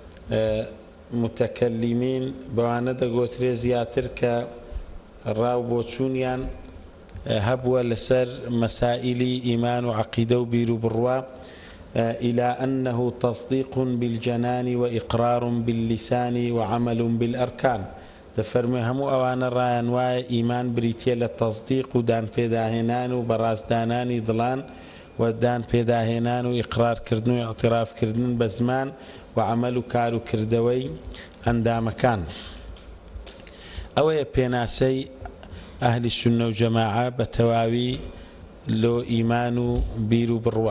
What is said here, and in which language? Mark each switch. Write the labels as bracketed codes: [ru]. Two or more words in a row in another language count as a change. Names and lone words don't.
[ckb] متەکەلیمین بەوانە دەگوترێ زیاتر کە ڕاو بۆچوونیان هەبووە لەسەر مەسائیلی ئیمان و عەقیدە و بیر و بڕوا، [ar] إلى أنه تصديق بالجنان وإقرار باللسان وعمل بالأركان. [ckb] دەفەرمێ هەموو ئەوانە ڕایان وایە ئیمان بریتیە لە تەصدیق و دان پێداهێنان و بەڕاستدانانی دڵان و دان پێداهێنان و ئیقرارکردن و ئاعترافکردن بە زمان و عمل و کار و کردەوەی ئەندامەکان. ئەوەیە پێناسەی ئەهلی سونە و جەماعە بە تەواوی لۆ ئیمان و بیر و بڕوا.